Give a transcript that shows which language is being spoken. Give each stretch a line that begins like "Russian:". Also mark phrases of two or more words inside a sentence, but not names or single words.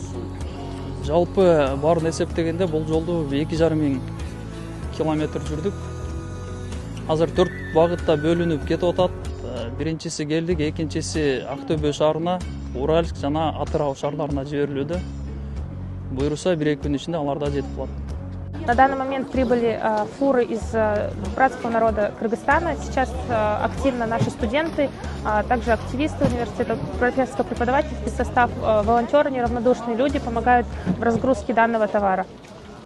Kyrgyz: Жалпы барын эсептегенде бул жолду 2,5 километр жүрдүк. Азыр 4 багытта бөлүнүп кетип атат. Биринчиси келдик, экинчиси Актөбө шаарына, Уральск жана Атырау шаарларына жиберилүүдө. Буйруса 1-2 күн ичинде алар да жетип калат.
Russian: На данный момент прибыли фуры из братского народа Кыргызстана. Сейчас активно наши студенты, также активисты университета, профессорско-преподавательский состав, волонтеры, неравнодушные люди помогают в разгрузке данного товара.